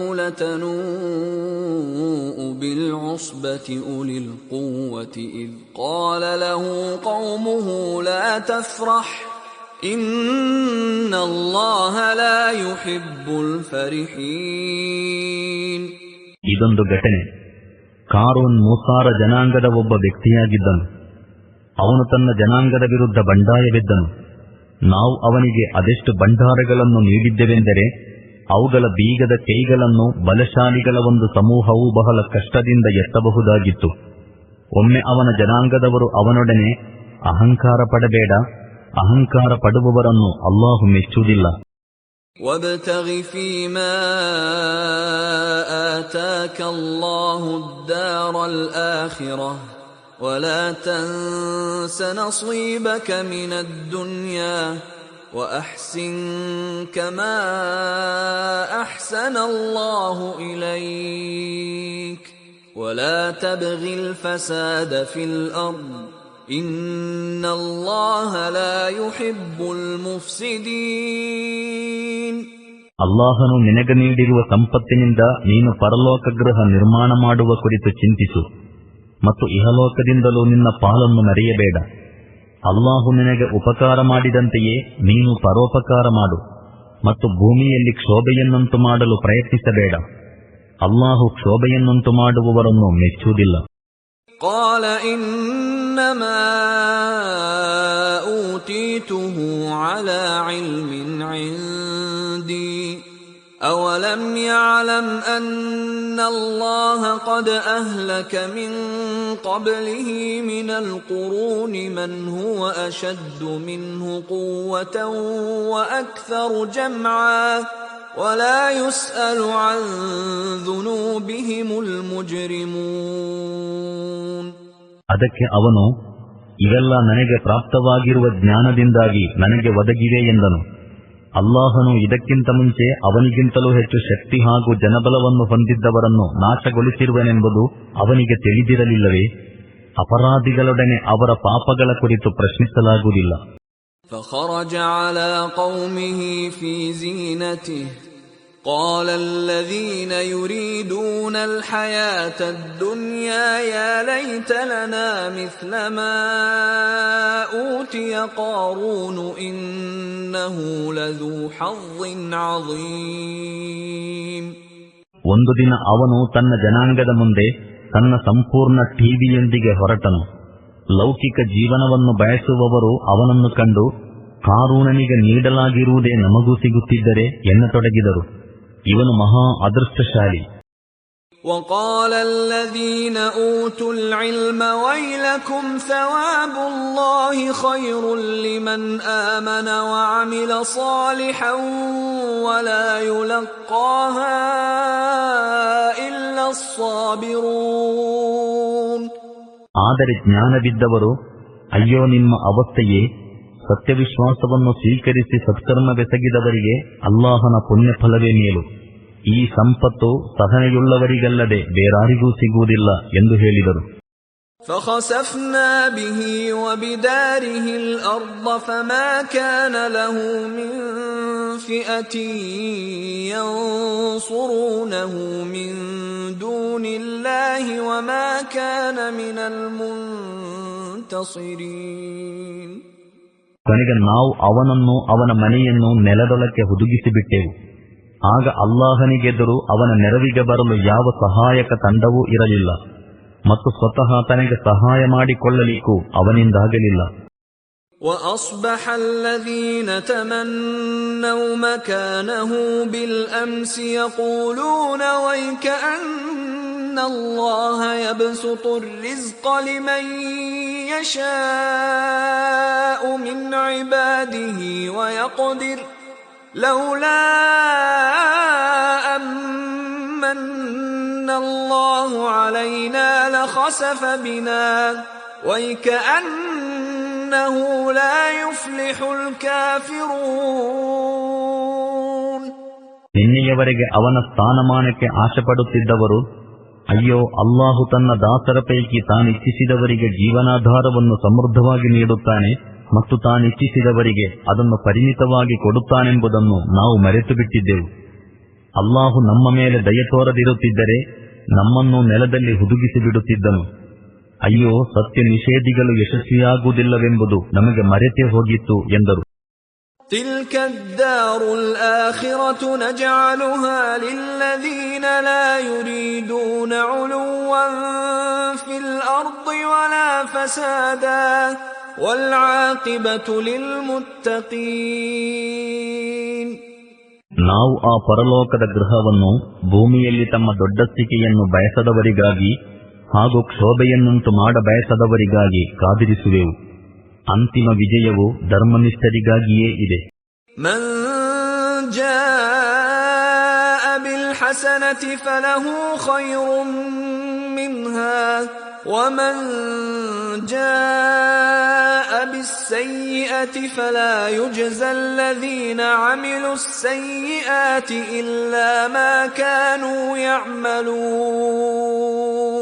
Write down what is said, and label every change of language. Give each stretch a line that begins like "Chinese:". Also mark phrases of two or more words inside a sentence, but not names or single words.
Arabic: لتنوء بالعصبة أولي القوة إذ قال له قومه لا تفرح إن الله لا يحب الفرحين.
Kannada: ಇದೊಂದು ಘಟನೆ. ಕಾರೂನ್ ಮೂಸಾರ ಜನಾಂಗದ ಒಬ್ಬ ವ್ಯಕ್ತಿಯಾಗಿದ್ದನು. ಅವನು ತನ್ನ ಜನಾಂಗದ ವಿರುದ್ಧ ಬಂಡಾಯವೆದ್ದನು. ನಾವು ಅವನಿಗೆ ಅದೆಷ್ಟು ಭಂಡಾರಗಳನ್ನು ನೀಡಿದ್ದೆವೆಂದರೆ ಅವುಗಳ ಬೀಗದ ಕೈಗಳನ್ನು ಬಲಶಾಲಿಗಳ ಒಂದು ಸಮೂಹವು ಬಹಳ ಕಷ್ಟದಿಂದ ಎತ್ತಬಹುದಾಗಿತ್ತು. ಒಮ್ಮೆ ಅವನ ಜನಾಂಗದವರು ಅವನೊಡನೆ, ಅಹಂಕಾರ ಪಡಬೇಡ, ಅಹಂಕಾರ ಪಡುವವರನ್ನು ಅಲ್ಲಾಹು ಮೆಚ್ಚುವುದಿಲ್ಲ.
Arabic: وَابْتَغِ فِيمَا آتَاكَ اللَّهُ الدَّارَ الْآخِرَةَ وَلَا تَنْسَ نَصِيبَكَ مِنَ الدُّنْيَا وَأَحْسِنْ كَمَا أَحْسَنَ اللَّهُ إِلَيْكَ وَلَا تَبْغِ الْفَسَادَ فِي الْأَرْضِ إِنَّ اللَّهَ لَا يُحِبُّ الْمُفْسِدِينَ.
Kannada: ಅಲ್ಲಾಹನು ನಿನಗೆ ನೀಡಿರುವ ಸಂಪತ್ತಿನಿಂದ ನೀನು ಪರಲೋಕ ಗೃಹ ನಿರ್ಮಾಣ ಮಾಡುವ ಕುರಿತು ಚಿಂತಿಸು ಮತ್ತು ಇಹಲೋಕದಿಂದಲೂ ನಿನ್ನ ಪಾಲನ್ನು ಮರೆಯಬೇಡ. ಅಲ್ಲಾಹು ನಿನಗೆ ಉಪಕಾರ ಮಾಡಿದಂತೆಯೇ ನೀನು ಪರೋಪಕಾರ ಮಾಡು. ಮತ್ತು ಭೂಮಿಯಲ್ಲಿ ಕ್ಷೋಭೆಯನ್ನುಂಟು ಮಾಡಲು ಪ್ರಯತ್ನಿಸಬೇಡ. ಅಲ್ಲಾಹು ಕ್ಷೋಭೆಯನ್ನುಂಟು ಮಾಡುವವರನ್ನು ಮೆಚ್ಚುವುದಿಲ್ಲ.
Arabic: قال إنما أوتيته على علم عندي أولم يعلم أن الله قد أهلك من قبله من القرون من هو أشد منه قوة وأكثر جمعا ولا يسأل عن ذنوبهم المجرمون.
Kannada: ಅದಕ್ಕೆ ಅವನು, ಇವೆಲ್ಲ ನನಗೆ ಪ್ರಾಪ್ತವಾಗಿರುವ ಜ್ಞಾನದಿಂದಾಗಿ ನನಗೆ ಒದಗಿವೆ ಎಂದನು. ಅಲ್ಲಾಹನು ಇದಕ್ಕಿಂತ ಮುಂಚೆ ಅವನಿಗಿಂತಲೂ ಹೆಚ್ಚು ಶಕ್ತಿ ಹಾಗೂ ಜನಬಲವನ್ನು ಹೊಂದಿದ್ದವರನ್ನು ನಾಶಗೊಳಿಸಿರುವನೆಂಬುದು ಅವನಿಗೆ ತಿಳಿದಿರಲಿಲ್ಲವೇ? ಅಪರಾಧಿಗಳೊಡನೆ ಅವರ ಪಾಪಗಳ ಕುರಿತು ಪ್ರಶ್ನಿಸಲಾಗುವುದಿಲ್ಲ.
Arabic: فخرج على قومه في زينته قال الذين يريدون الحياة الدنيا يا ليت لنا مثل ما أوتي قارون إنه لذو حظ عظيم.
Kannada: ಒಂದು ದಿನ ಅವನು ತನ್ನ ಜನಾಂಗದ ಮುಂದೆ ತನ್ನ ಸಂಪೂರ್ಣ ಟಿವಿಯೊಂದಿಗೆ ಹೊರಟನು. ಲೌಕಿಕ ಜೀವನವನ್ನು ಬಯಸುವವರು ಅವನನ್ನು ಕಂಡು, ಕಾರೂಣನಿಗೆ ನೀಡಲಾಗಿರುವುದೇ ನಮಗೂ ಸಿಗುತ್ತಿದ್ದರೆ ಎನ್ನತೊಡಗಿದರು. ಇವನು ಮಹಾ ಅದೃಷ್ಟಶಾಲಿ.
Arabic: وقال الذين أوتوا العلم ويلكم ثواب الله خير لمن آمن وعمل صالحا ولا يلقاها إلا الصابرون.
Kannada: ಆದರೆ ಜ್ಞಾನವಿದ್ದವರು, ಅಯ್ಯೋ ನಿಮ್ಮ ಅವಸ್ಥೆಯೇ, ಸತ್ಯವಿಶ್ವಾಸವನ್ನು ಸ್ವೀಕರಿಸಿ ಸತ್ಕರ್ಮವೆಸಗಿದವರಿಗೆ ಅಲ್ಲಾಹನ ಪುಣ್ಯಫಲವೇ ಮೇಲು. ಈ ಸಂಪತ್ತು ಸಹನೆಯುಳ್ಳವರಿಗಲ್ಲದೆ ಬೇರಾರಿಗೂ ಸಿಗುವುದಿಲ್ಲ ಎಂದು ಹೇಳಿದರು.
Arabic: فخسفنا به وبداره الأرض فما كان له من فئة ينصرونه من دون الله وما كان من المنتصرين.
Kannada: ಕೊನೆಗೆ ನಾವು ಅವನನ್ನು ಅವನ ಮನೆಯನ್ನು ನೆಲದೊಳಕ್ಕೆ ಹುದುಗಿಸಿಬಿಟ್ಟೆವು. ಆಗ ಅಲ್ಲಾಹನಿಗೆದುರು ಅವನ ನೆರವಿಗೆ ಬರಲು ಯಾವ ಸಹಾಯಕ ತಂಡವೂ ಇರಲಿಲ್ಲ ಮತ್ತು ಸ್ವತಃ ತನಗೆ ಸಹಾಯ ಮಾಡಿಕೊಳ್ಳಲಿಕ್ಕೂ ಅವನಿಂದಾಗಲಿಲ್ಲ.
Arabic: وأصبح الذين تمنوا مكانه بالأمس يقولون ويكأن الله يبسط الرزق لمن يشاء من عباده ويقدر لولا أمن الله علينا لخسف بنا ويكأنه لا يفلح الكافرون.
Kannada: ನಿನ್ನೆಯವರೆಗೆ ಅವನ ಸ್ಥಾನಮಾನಕ್ಕೆ ಆಶೆಪಡುತ್ತಿದ್ದವರು, ಅಯ್ಯೋ ಅಲ್ಲಾಹು ತನ್ನ ದಾಸರ ಪೈಕಿ ತಾನಿಚ್ಛಿಸಿದವರಿಗೆ ಜೀವನಾಧಾರವನ್ನು ಸಮೃದ್ಧವಾಗಿ ನೀಡುತ್ತಾನೆ ಮತ್ತು ತಾನಿಚ್ಛಿಸಿದವರಿಗೆ ಅದನ್ನು ಪರಿಮಿತವಾಗಿ ಕೊಡುತ್ತಾನೆಂಬುದನ್ನು ನಾವು ಮರೆತು ಬಿಟ್ಟಿದ್ದೆವು. ಅಲ್ಲಾಹು ನಮ್ಮ ಮೇಲೆ ದಯೆ ತೋರದಿರುತ್ತಿದ್ದರೆ ನಮ್ಮನ್ನು ನೆಲದಲ್ಲಿ ಹುದುಗಿಸಿ ಬಿಡುತ್ತಿದ್ದನು. ಅಯ್ಯೋ ಸತ್ಯ ನಿಷೇಧಿಗಳು ಯಶಸ್ವಿಯಾಗುವುದಿಲ್ಲವೆಂಬುದು ನಮಗೆ ಮರೆತೇ ಹೋಗಿತ್ತು ಎಂದರು.
Arabic: تلك الدار الآخرة نجعلها للذين لا يريدون علوا في الأرض ولا فسادا والعاقبة للمتقين.
Kannada: ನಾವು ಆ ಪರಲೋಕದ ಗೃಹವನ್ನು ಭೂಮಿಯಲ್ಲಿ ತಮ್ಮ ದೊಡ್ಡಸ್ತಿಕೆಯನ್ನು ಬಯಸದವರಿಗಾಗಿ ಹಾಗೂ ಕ್ಷೋಭೆಯನ್ನುಂಟು ಮಾಡ ಬಯಸದವರಿಗಾಗಿ ಕಾದಿರಿಸುವೆವು. ಅಂತಿಮ ವಿಜಯವು ಧರ್ಮನಿಷ್ಠರಿಗಾಗಿಯೇ ಇದೆ.
Arabic: من جاء بالحسنة فله خير منها ومن جاء بالسيئة فلا يجزى الذين عملوا السيئات إلا ما كانوا يعملون.